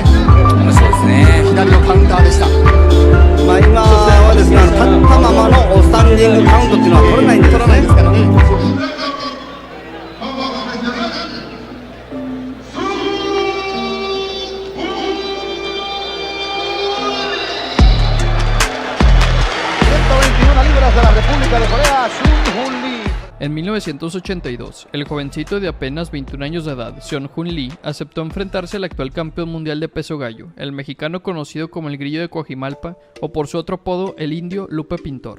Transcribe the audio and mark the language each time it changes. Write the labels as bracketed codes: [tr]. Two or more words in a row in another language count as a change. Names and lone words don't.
[ja] 面白いですね。左のカウンターでした。まあ今はですね、立ったままのスタンディングカウントっていうのは取れないんですからね。 [es] En 1982, el jovencito de apenas 21 años de edad, Seon-Hoon Lee, aceptó enfrentarse al actual campeón mundial de peso gallo, el mexicano conocido como el Grillo de Coajimalpa o por su otro apodo, el Indio Lupe Pintor.